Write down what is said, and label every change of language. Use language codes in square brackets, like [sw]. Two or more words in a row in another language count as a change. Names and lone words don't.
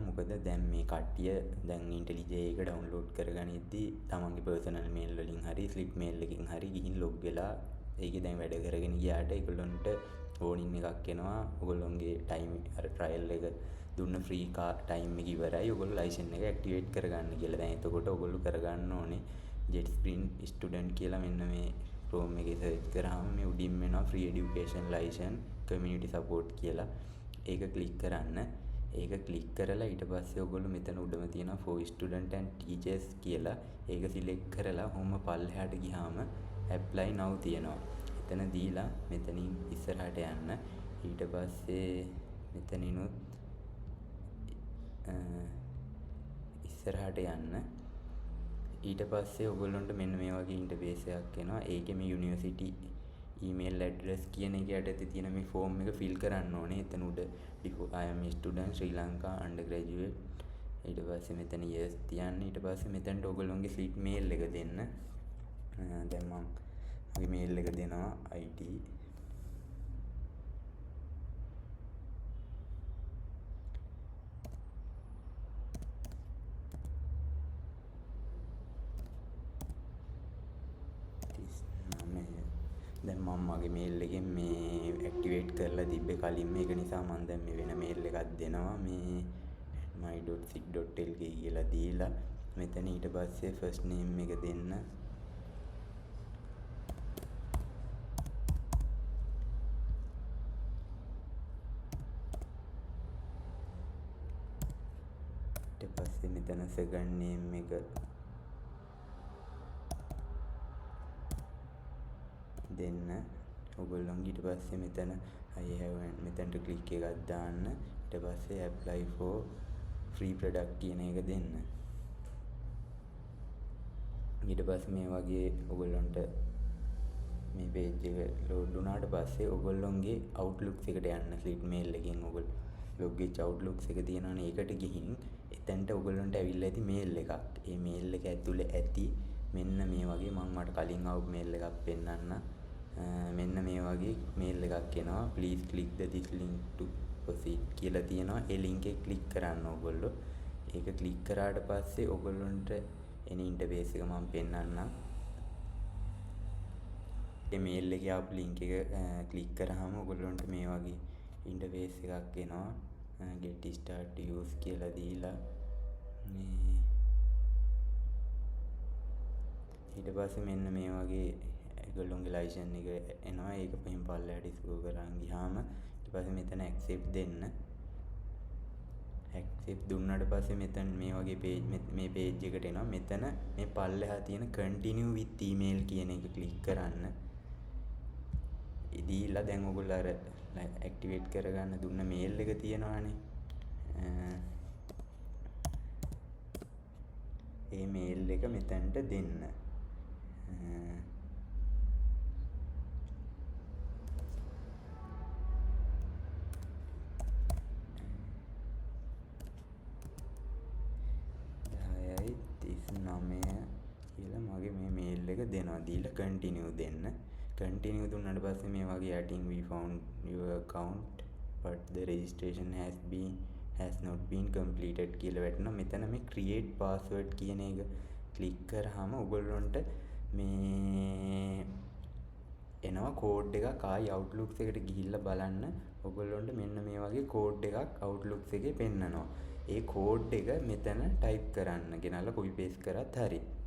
[si] මොකද දැන් මේ කට්ටිය දැන් IntelliJ එක ඩවුන්ලෝඩ් කරගනිද්දි තමන්ගේ [en] personal mail [si] වලින් හරි [en] slip mail [si] එකකින් හරි ගිහින් ලොග් වෙලා ඒකේ දැන් වැඩ කරගෙන ගියාට ඒගොල්ලන්ට වෝනින් එකක් එනවා. ඔයගොල්ලෝගේ ටයිම් අර ට්‍රයල් එක දුන්න [en] free time [si] එක ඉවරයි. ඔයගොල්ලෝ ලයිසන් එක ඇක්ටිවේට් කරගන්න කියලා. දැන් එතකොට ඔයගොල්ලෝ කරගන්න ඕනේ JetSprint ස්ටුඩන්ට් කියලා මෙන්න මේ Chrome එකේ සර්ච් කරාම මේ උඩින් එනවා [en] free education license community support [si] කියලා. ඒක ක්ලික් කරන්න. ඒක ක්ලික් කරලා ඊට පස්සේ ඔයගොල්ලෝ මෙතන උඩම තියෙනවා [en] for student and teachers [si] කියලා. ඒක සිලෙක්ට් කරලා ඔහොම පල්ලෙහාට ගියාම [en] apply now [si] තියෙනවා. එතන දීලා මෙතනින් ඉස්සරහට යන්න. ඊට පස්සේ මෙතනිනුත් ඉස්සරහට යන්න. ඊට පස්සේ ඔයගොල්ලන්ට මෙන්න මේ වගේ ඉන්ටර්ෆේස් එකක් එනවා. ඒකේ මේ [en] university email address [si] කියන එක යටතේ තියෙන මේ ෆෝම් එක fill කරන්න ඕනේ. එතන උඩ [en] I am a student Sri Lanka undergraduate. [si] ඊට පස්සේ මෙතන yes තියන්න. ඊට පස්සේ මෙතනට ඔයගොල්ලෝගේ [en] slip mail [si] එක දෙන්න. දැන් මම මගේ මේල් එක දෙනවා IT දැන් මම මගේ මේල් එකෙන් මේ ඇක්ටිවේට් කරලා තිබ්බේ කලින් මේක නිසා මම දැන් මේ වෙන මේල් එකක් දෙනවා මේ my.sick.lk කියලා දීලා මෙතන ඊට පස්සේ [en] first name [si] එක දෙන්න. ඊට පස්සේ මෙතන [en] second name [si] එක දෙන්න. ඔයගොල්ලන්ගේ ඊට පස්සේ මෙතන [en] I have [si] මෙතනට ක්ලික් එකක් දාන්න. ඊට පස්සේ [en] apply for free product [si] කියන එක දෙන්න. ඊට පස්සේ මේ වගේ ඔයගොල්ලන්ට මේ page එක load වුණාට පස්සේ ඔයගොල්ලන්ගේ Outlook එකට යන්න. [en] slip mail [si] එකෙන් ඔයගොල්ලෝ log වෙච්ච Outlook එක තියෙනවනේ ඒකට ගිහින් එතනට ඔයගොල්ලන්ට ඇවිල්ලා ඇති mail එකක්. ඒ mail එක ඇතුලේ ඇති මෙන්න මේ වගේ මම මට කලින් ආව mail එකක් පෙන්නන්න. මෙන්න මේ වගේ මේල් එකක් එනවා. [en] please click this link to proceed [si] කියලා තියෙනවා. ඒ link එක click කරන්න ඕගොල්ලෝ. ඒක click කරාට පස්සේ ඔයගොල්ලන්ට එන ඉන්ටර්ෆේස් එක මම පෙන්නන්නම්. මේ මේල් එකේ ආපු link එක click කරාම ඔයගොල්ලන්ට මේ වගේ ඉන්ටර්ෆේස් එකක් එනවා. [en] get start to use [si] කියලා දීලා මේ ඊට පස්සේ මෙන්න මේ වගේ ඒගොල්ලෝගේ ලයිසන් එක එනවා. ඒක පහින් පල්ලෙහාට ස්ක්‍රෝල් කරන් ගියාම ඊට පස්සේ මෙතන accept දෙන්න. accept දුන්නාට පස්සේ මෙතන මේ වගේ page මේ page එකට එනවා. මෙතන මේ පල්ලෙහා තියෙන [en] continue with email [si] කියන එක click කරන්න. ඉදීලා දැන් ඔයගොල්ලෝ අර activate කරගන්න දුන්න mail එක තියෙනවානේ. ඒ mail එක මෙතනට දෙන්න. කියලා මගේ මේ මේල් එක දෙනවා. [en] දීලා continue දෙන්න. continue [si] දුන්නාට පස්සේ මේ වගේ [en] yet we found your account but the registration has not been completed [si] කියලා වැටෙනවා. මෙතන මේ [en] create password [si] කියන එක ක්ලික් කරාම ඔයගොල්ලන්ට මේ එනවා කෝඩ් එකක්. ආයි Outlook එකට ගිහිල්ලා බලන්න. ඔයගොල්ලන්ට මෙන්න මේ වගේ කෝඩ් එකක් Outlook එකේ පෙන්නනවා. ඒ කෝඩ් එක මෙතන ටයිප් කරන්න. ගෙනල්ලා [en] copy paste [si] කරත් හරි.